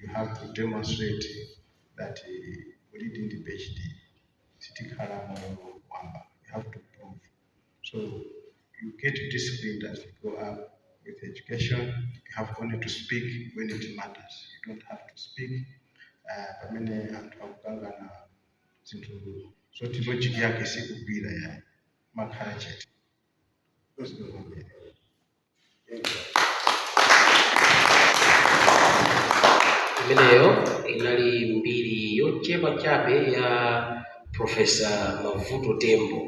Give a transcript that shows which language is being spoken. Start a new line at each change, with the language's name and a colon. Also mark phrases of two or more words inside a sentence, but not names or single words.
English: You have to demonstrate that you did in the PhD. You have to prove. So you get disciplined as you go up with education. You have only to speak when it matters. You don't have to speak.
Nyanja: Pamene anthu akukangana zinthu zoti logic yake sikugwira ya makhala chete. Imeneyo inali mbiri yochepa chabe ya Profesa Mavuto Tembo.